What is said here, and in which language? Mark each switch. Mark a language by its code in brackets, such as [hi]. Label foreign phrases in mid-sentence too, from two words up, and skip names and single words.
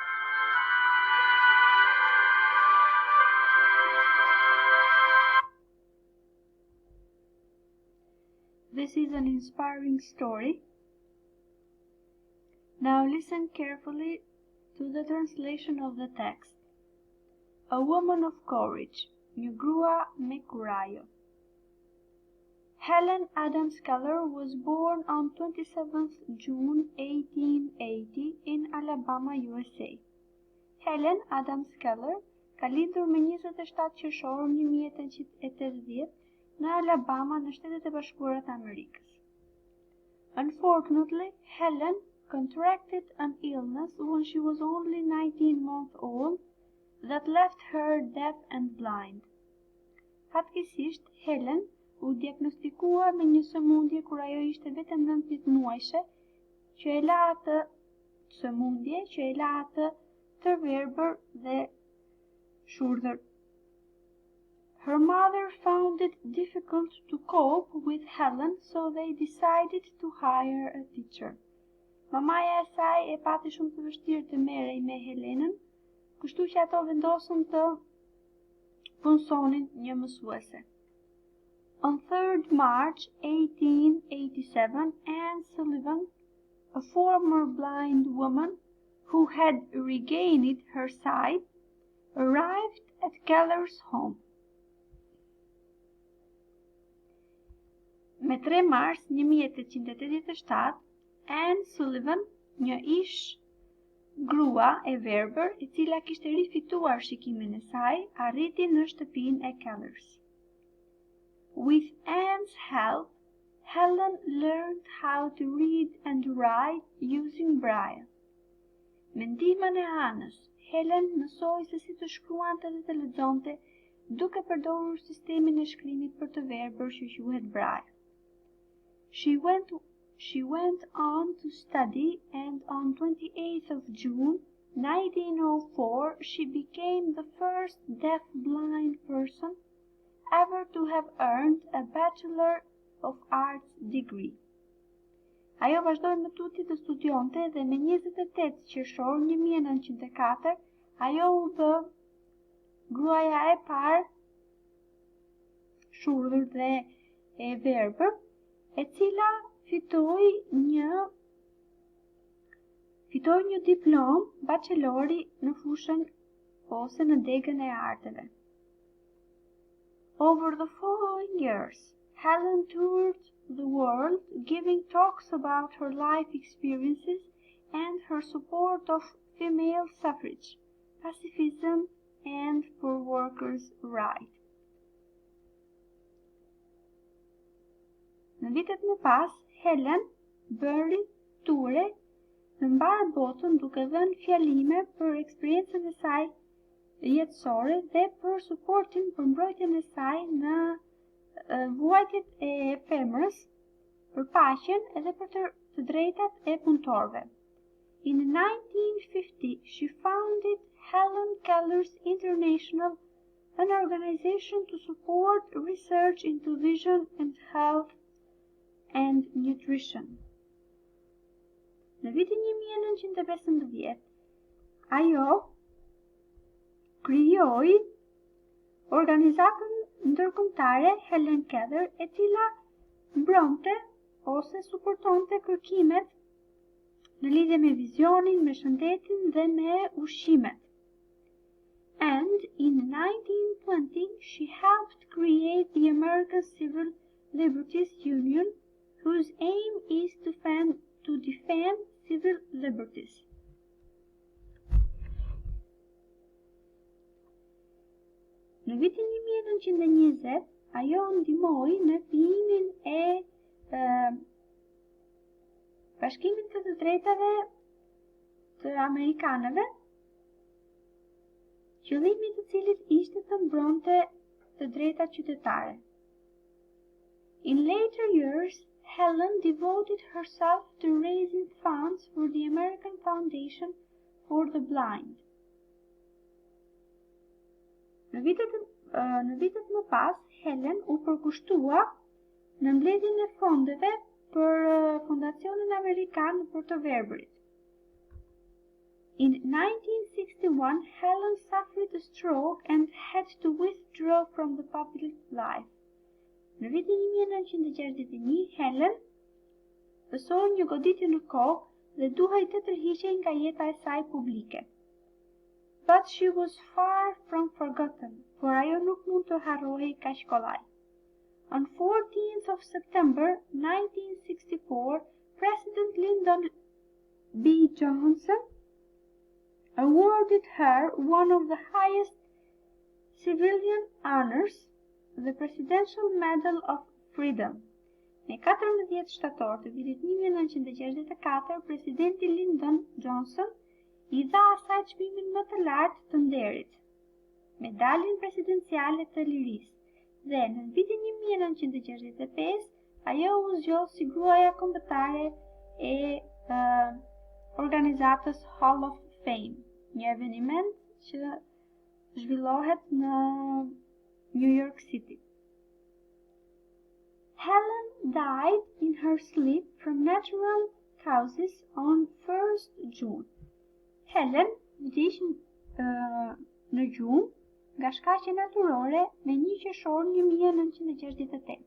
[en] This is an inspiring story. Now listen carefully to the translation of the text. A woman of courage, [sq] një grua me kurajo. [en] Helen Adams Keller was born on 27th June 1880 in Alabama, USA. [sq] Helen Adams Keller ka lindur me 27 qershor 1880 në Alabama në Shtetet e Bashkuara të Amerikës. [en] Unfortunately, Helen contracted an illness when she was only 19 months old that left her deaf and blind. [sq] Fatkeqësisht, Helen u diagnostikua me një sëmundje kur ajo ishte vetëm 19 muajshe, që e la atë sëmundje që e la atë të verbër dhe shurdhër. [en] Her mother found it difficult to cope with Helen, so they decided to hire a teacher. [sq] Mamaja e saj e pati shumë të vështirë të merrej me Helenën, kështu që ato vendosën të punësonin një mësuese. [en] On 3rd March 1887, Anne Sullivan, a former blind woman who had regained her sight, arrived at Keller's home. [sq] Me 3 mars 1887, Anne Sullivan, një ish grua e verbër e cila kishte rifituar shikimin e saj, arriti në shtëpinë e Kellers. [en] With Anne's help, Helen learned how to read and write using Braille. [sq] Me ndihmën e Anës, Helen mësoi se si të shkruante dhe të lexonte duke përdorur sistemin e shkrimit për të verbër që quhet Braille. [en] She went on to study, and on 28th of June 1904 she became the first deaf-blind person ever to have earned a Bachelor of Arts degree. [sq] Ajo vazhdoi më tuti të studionte dhe me 28 qershor 1904 ajo u bë gruaja e parë shurdhur dhe e verbër, e cila fitoi një diplom bachelori në fushën ose në degën e arteve. [en] Over the following years, Helen toured the world giving talks about her life experiences and her support of female suffrage, pacifism, and for workers' rights. [sq] Në vitet më pas, Helen bëri ture në mbar botën duke dhënë fjalime për eksperiencën e saj jetësore dhe për suportin për mbrojtjen e saj në vuajtjet e femrës, për paqen edhe për të drejtat e punëtorëve. [en] In 1950, she founded Helen Keller's International, an organization to support research into vision and health and nutrition. [sq] Në vitin 1915, ajo krijoi organizatën ndërkombëtare Helen Keller, e cila mbronte ose suportonte kërkimet në lidhje me vizionin, me shëndetin dhe me ushqimet. [en] And in 1920, she helped create the American Civil Liberties Union, whose aim is to defend civil liberties. [sq] Në vitin 1920, ajo ndihmoi në krijimin e Bashkimit të Drejtave të Amerikanëve, qëllimi i të cilit ishte të mbronte të drejtat qytetare. [en] In later years, Helen devoted herself to raising funds for the American Foundation for the Blind. [sq] Në vitet më pas, Helen u përkushtua në mbledhjen e fondeve për Fondacionin Amerikan për të verbërit. [en] In 1961, Helen suffered a stroke and had to withdraw from the public life. [sq] Në vitin 1961, Helen pësoi një goditje në kokë dhe duhej të tërhiqej nga jeta e saj publike. [en] But she was far from forgotten, [sq] por ajo nuk mund të harrohej kaq kollaj. [en] On 14th of September 1964, President Lyndon B. Johnson awarded her one of the highest civilian honors, the Presidential Medal of Freedom. [sq] Në 14 shtator të vitit 1964, Presidenti Lyndon Johnson i dha asaj çmimin më të lartë të nderit, Medaljen Presidenciale të Lirisë. Dhe në vitin 1965, ajo u zgjodh si gruaja kombëtare e organizatës Hall of Fame, një eveniment që zhvillohet në New York City. [en] Helen died in her sleep from natural houses on 1st June. [sq] Helen vdiq në gjumë nga shkaqe natyrore me 1 qershor 1968.